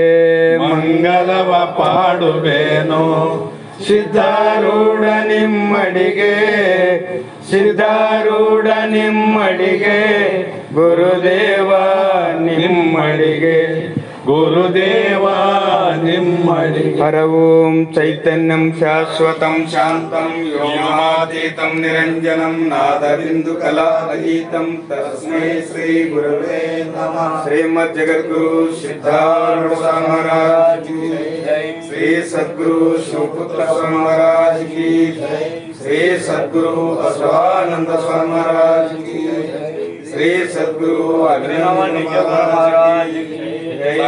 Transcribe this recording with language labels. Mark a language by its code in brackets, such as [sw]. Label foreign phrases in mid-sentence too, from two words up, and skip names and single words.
[kn] ಮಂಗಲವ ಪಾಡುವೇನು ಸಿದ್ಧಾರೂಢ ನಿಮ್ಮಡಿಗೆ, ಸಿದ್ಧಾರೂಢ ನಿಮ್ಮಡಿಗೆ, ಗುರುದೇವ ನಿಮ್ಮಡಿಗೆ, ಗುರುದೇವ ನಿಮ್ಮಡಿಗೆ. [sa] ಹರ ಓಂ ಚೈತನ್ಯಂ ಶಾಶ್ವತಂ ಶಾಂತಂ ವ್ಯೋಮಾತೀತಂ ನಿರಂಜನಂ ನಾದಬಿಂದು ಕಲಾರಹಿತಂ ತಸ್ಮೈ ಶ್ರೀ ಗುರವೇ ನಮಃ. [hi] श्रीमद् जगद्गुरु सिद्धारूढ़ स्वामी महाराज की जय. श्री सद्गुरु शिवपुत्र स्वामी महाराज की जय. श्री सद्गुरु बसवानंद स्वामी महाराज की जय. श्री सद्गुरु अभिनव निज महाराज की जय.